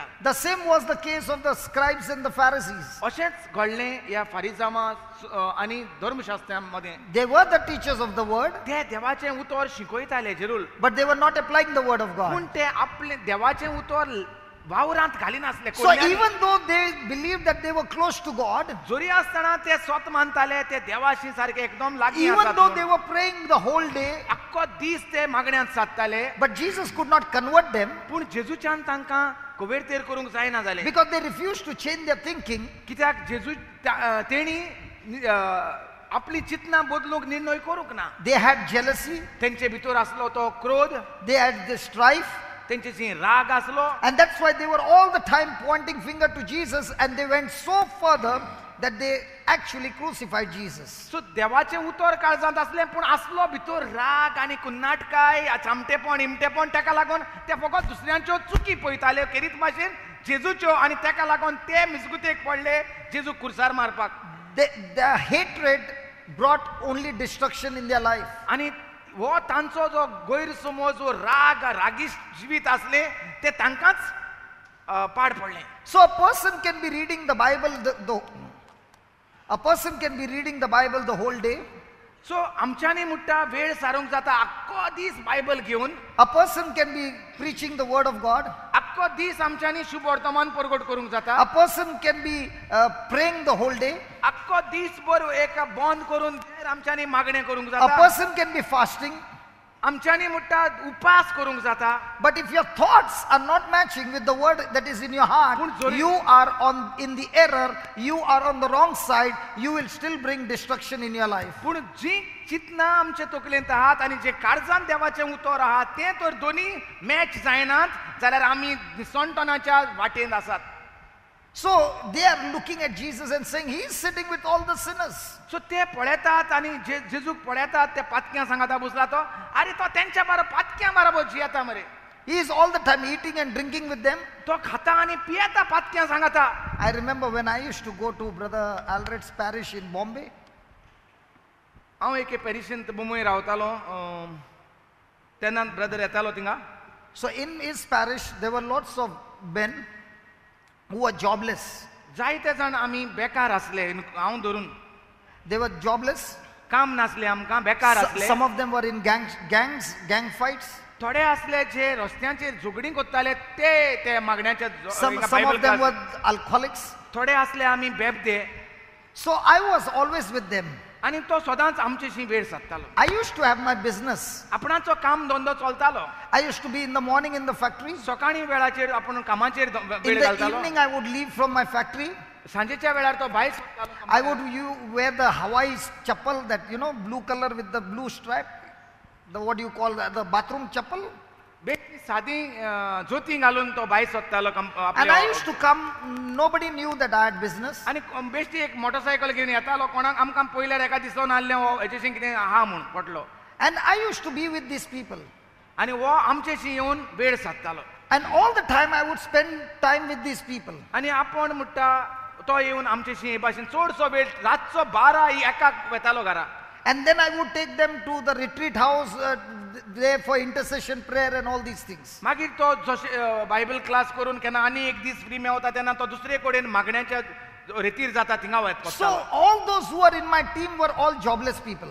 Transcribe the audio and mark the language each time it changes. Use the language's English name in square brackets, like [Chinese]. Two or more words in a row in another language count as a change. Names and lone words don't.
[English] The same was the case of the scribes and the Pharisees. [Konkani] अशेंच घडलें ह्या फारिजामां आनी धर्मशास्त्रां मदें. [English] They were the teachers of the word, [Konkani] ते देवाचें उतर शिकयताले जरूर, [English] but they were not applying the word of God. [Konkani] पूण ते आपले देवाचें उतर वावरांत घालिनासले. [English] So even though they believed that they were close to God, [Konkani] जोरी आसतना ते स्वत मानताले ते देवाशी सारखे एकदम लागीं [English] even [Konkani] आसात [English] though they [Konkani] म्हणून. [English] were praying the whole day, [Konkani] आख्खो दीस ते मागण्यांत सादताले, [English] but Jesus could not convert them [Konkani] पूण जेजूच्यान तांकां कवेरतेर करूंक जायना जालें. [English] because they refused to change their thinking. [Konkani] कित्याक जेजू तेणी आपली चिंतना बदलूंक निर्णय करूंक ना. [English] They had jealousy, [Konkani] तेंचे भितर आसलो तो क्रोध, [English] they had the strife, [Konkani] तेंचेशी राग आसलो, [English] and that's why they were all the time pointing finger to Jesus, and they went so further that they actually crucified Jesus. [Konkani] सो देवाचें उतर काळजांत आसलें, पूण आसलो भितर राग आनी कुन्नाटकाय, चामटेपण, इमटेपण, ताका लागून ते फकत दुसऱ्यांच्यो चुकी पळयताले करीत भाशेन जेजूच्यो, आनी ताका लागून ते मिजगुतेक पडले जेजू खुर्सार मारपाक. [English] Their hatred brought only destruction in their life. [Konkani] आनी हो तांचो जो गैरसमज, जो राग, रागिश्ट जिवीत आसले ते तांकांच पाड पडलें. [English] So a person can be reading the Bible the whole day. [Konkani] सो आमच्यांनी म्हणटा वेळ सारूंक जाता आख्खो दीस बायबल घेवन. [English] A person can be preaching the word of God. [Konkani] आख्खो दीस आमच्यांनी शुभ वर्तमान परगट करूंक जाता. [English] A person can be praying the whole day. [Konkani] आख्खो दीसभर एक बंद करून देर आमच्यांनी मागणें करूंक [English] A [Konkani] जाता. [English] person can be fasting. [Konkani] आमच्यांनी म्हणटा उपास करूंक जाता. [English] But if your thoughts are not matching with the word that is in your heart, you are in the error, you are on the wrong side, you will still bring destruction in your life. [Konkani] पूण जी चिंतना आमचे तकलेंत आहात आनी जे काळजांत देवाचें उतर आहात ते तर दोनी मॅच जायनात जाल्यार आमी निसंटनाच्या वाटेन आसात. [English] So they are looking at Jesus and saying, he is sitting with all the sinners. [Konkani] सो ते पळयतात आनी जेजूक पळयतात, ते पातक्यां सांगाता बसला तो, अरे तो तेंच्या बरोबर पातक्यां बरोबर जियेता मरे. [English] He is all the time eating and drinking with them. [Konkani] तो खाता आनी पियेता पातक्यां सांगाता. [English] I remember when I used to go to Brother Alred's parish in Bombay. [Konkani] हांव एके पॅरिशींत मुंबय रावतालो, तेन्ना ब्रदर येतालो थिंगा. [English] So in his parish there were lots of men who were jobless. [Konkani] जायते जाण आमी बेकार आसले, हांव धरून [English] They were jobless. [Konkani] काम नासले आमकां, बेकार आसले. [English] Some of them were in gang fights. [Konkani] थोडे आसले जे रस्त्यांचेर झगडीं करताले ते मागण्याच्या [English] Some of them were alcoholics. [Konkani] थोडे आसले आमी बेबदे. [English] So I was always with them. [Konkani] आनी तो सदांच आमचेशी वेळ सादतालो. [English] I used to have my business. [Konkani] आपणाचो काम धंदो चलतालो. [English] I used to be in the morning in the factory. [Konkani] सकाळी वेळाचेर आपण कामाचेर [English] In [Konkani] वेळ [English] the [Konkani] घालतालो. [English] evening I would leave from my factory. [Konkani] सांजेच्या वेळार तो भायर सरतालो. [English] I would wear the Hawaii chappal, that blue color with the blue stripe. The what do you call that? The bathroom chappal. [Konkani] बेश्टी सादी जोती घालून तो भायर सरतालो. [English] And I used to come. Nobody knew that I had business. [Konkani] आनी बेश्टी एक मोटरसायकल घेवन येतालो. कोणाक आमकां पयल्यार एका दिसोन आसलें हो हेचेशी कितें आहा म्हूण पटलो. [English] And I used to be with these people. [Konkani] आनी हो आमचेशी येवन वेळ सादतालो. [English] And all the time I would spend time with these people. [Konkani] आनी आपण म्हणटा तो येवन आमचेशी हे भाशेन चडसो वेळ रातचो 12 एकाक वेतालो घरा. [English] And then I would take them to the retreat house there for intercession prayer and all these things. [Konkani] मागीर तो जशे [English] Bible class [Konkani] करून केन्ना आनी एक दीस फ्री मेवता तेन्ना तो दुसरे कडेन मागण्याच्या रितीर जाता थिंगा वचता. [English] So all those who were in my team were all jobless people.